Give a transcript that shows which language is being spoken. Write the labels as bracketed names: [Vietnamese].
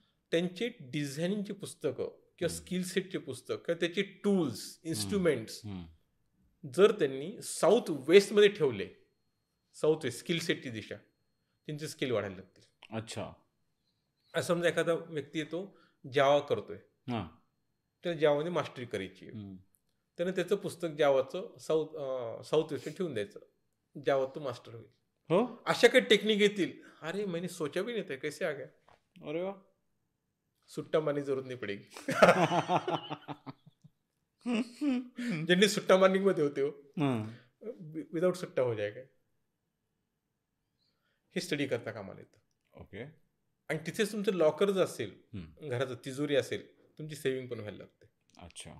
[Marathi] त्यांचे डिझायनिंगची पुस्तकं किंवा स्किल सेटचे पुस्तक किंवा त्याचे टूल्स, इन्स्ट्रुमेंट्स जर त्यांनी साऊथ वेस्टमध्ये ठेवले, साऊथ वेस्ट स्किल सेटची दिशा, त्यांचे स्किल वाढायला लागतील. अच्छा. असं समजा एखादा व्यक्ती येतो, जावा करतोय, त्याला जावामध्ये मास्टरी करायची आहे, त्यानं त्याचं पुस्तक जावाचं साऊथ वेस्ट ठेवून द्यायचं, जावात तो मास्टर होईल. हो, अशा काही टेक्निक येतील. [Hindi] अरे मैंने सोचा भी नहीं था, कैसे आ गया. [Marathi] अरे वा. [Hindi] सुट्टा मारने की जरूरत नहीं पडेगी. ज्यांनी सुट्टा मारने मध्ये होते हो, विदाउट सुट्टा हो जाएगा. [Marathi] हे स्टडी करता कामाला येतं. ओके. आणि तिथेच तुमचं लॉकर जर असेल, घराचं तिजोरी असेल, तुमची सेव्हिंग पण व्हायला लागते. अच्छा.